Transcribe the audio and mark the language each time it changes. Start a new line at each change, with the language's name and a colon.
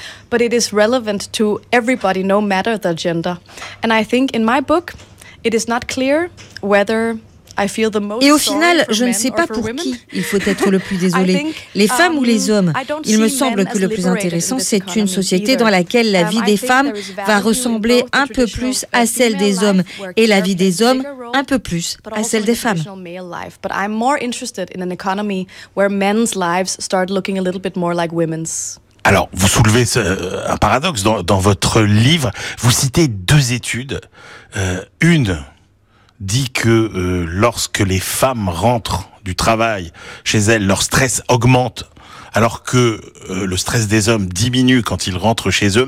English: But it is relevant to everybody, no matter the gender. And I think in my book, it is not clear whether I feel the most.
French: Et au final, je ne sais pas pour qui il faut être le plus désolé, les femmes ou les hommes. Il me semble que le plus intéressant, c'est une société dans laquelle la vie des femmes va ressembler un peu plus à celle des hommes et la vie des hommes un peu plus à celle des femmes.
English: But I'm more interested in an economy where men's lives start looking a little bit more like women's.
French: Alors, vous soulevez un paradoxe dans votre livre. Vous citez deux études. Une dit que lorsque les femmes rentrent du travail chez elles, leur stress augmente, alors que le stress des hommes diminue quand ils rentrent chez eux.